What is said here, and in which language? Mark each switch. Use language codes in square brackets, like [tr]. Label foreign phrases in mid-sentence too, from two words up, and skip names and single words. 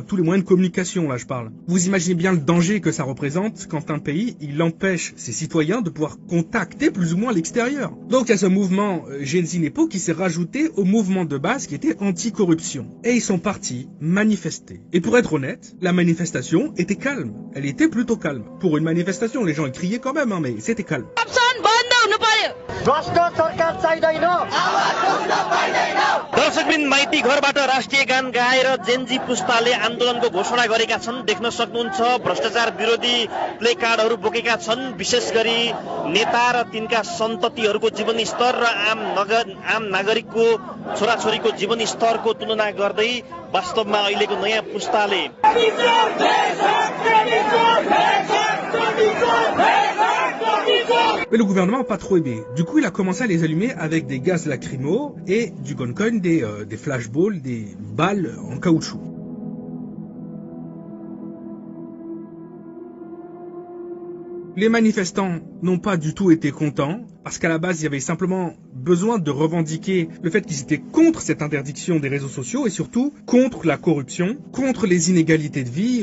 [fr] Tous les moyens de communication, là, je parle. Vous imaginez bien le danger que ça représente quand un pays, il empêche ses citoyens de pouvoir contacter plus ou moins l'extérieur. Donc il y a ce mouvement Gen Z Nepo qui s'est rajouté au mouvement de base qui était anti-corruption. Et ils sont partis manifester. Et pour être honnête, la manifestation était calme. Elle était plutôt calme. Pour une manifestation, les gens ils criaient quand même, mais c'était calme. [ne] दर्शकबिन माइती घरबाट राष्ट्रिय गान गाएर जेनजी पुस्ताले आन्दोलनको घोषणा गरेका छन्। देख्न सक्नुहुन्छ भ्रष्टाचार विरोधी प्ले कार्डहरू बोकेका छन्। विशेष गरी नेता र तिनका सन्ततिहरूको जीवन स्तर र आम नागरिकको छोराछोरीको जीवन स्तरको तुलना गर्दै वास्तवमा अहिलेको नयाँ पुस्ताले [fr] Mais le gouvernement n'a pas trop aimé. Du coup, il a commencé à les allumer avec des gaz lacrymaux et du guncoin, des flashballs, des balles en caoutchouc. Les manifestants n'ont pas du tout été contents parce qu'à la base, il y avait simplement besoin de revendiquer le fait qu'ils étaient contre cette interdiction des réseaux sociaux et surtout contre la corruption, contre les inégalités de vie.